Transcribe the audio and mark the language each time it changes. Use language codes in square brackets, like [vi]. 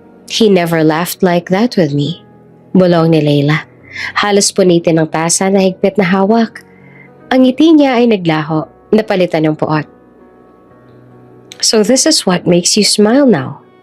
[en] He never laughed like that with me. [tl] Bulong ni Leila. Halos punitin ng tasa na higpit na hawak. Ang ngiti niya ay naglaho, napalitan ng puot. [en] So this is what makes you smile now?